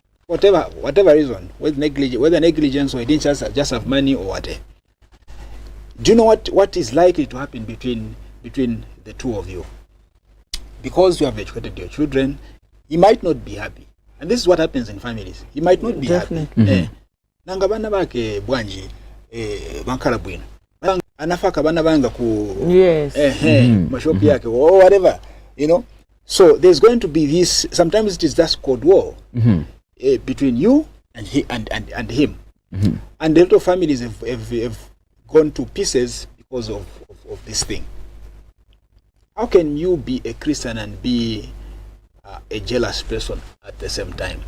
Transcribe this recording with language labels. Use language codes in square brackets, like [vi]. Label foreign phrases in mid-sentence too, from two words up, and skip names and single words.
[en] Whatever reason, whether negligence or he didn't just have money or whatever, Do you know what is likely to happen between the two of you? Because you have educated your children, he might not be happy. And this is what happens in families. He might not be happy. [ny] Nanga bana bake bwanji bankala bwino. Anafaka bana banga ku mashopi yake [en] or whatever, you know. So there's going to be this, sometimes it is just Cold War between you and him. And a lot of families have gone to pieces because of this thing. How can you be a Christian and be a jealous person at the same time?